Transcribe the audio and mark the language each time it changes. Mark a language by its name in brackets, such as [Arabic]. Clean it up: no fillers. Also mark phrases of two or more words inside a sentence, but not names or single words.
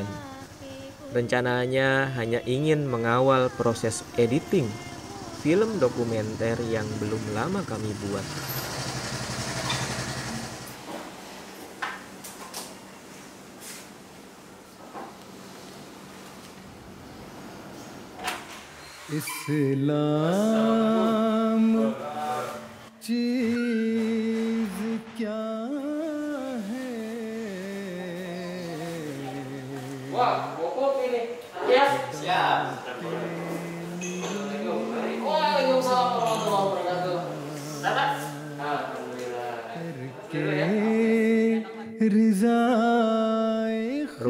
[Indonesian] Rencananya hanya ingin mengawal proses editing film dokumenter yang belum lama kami buat. [Hindi] इस्लाम चीज क्या है? [Indonesian] Wah, bokok ini. Ya, siap. [Arabic] وعليكم السلام ورحمة الله وبركاته. [Indonesian] Selamat. Alhamdulillah.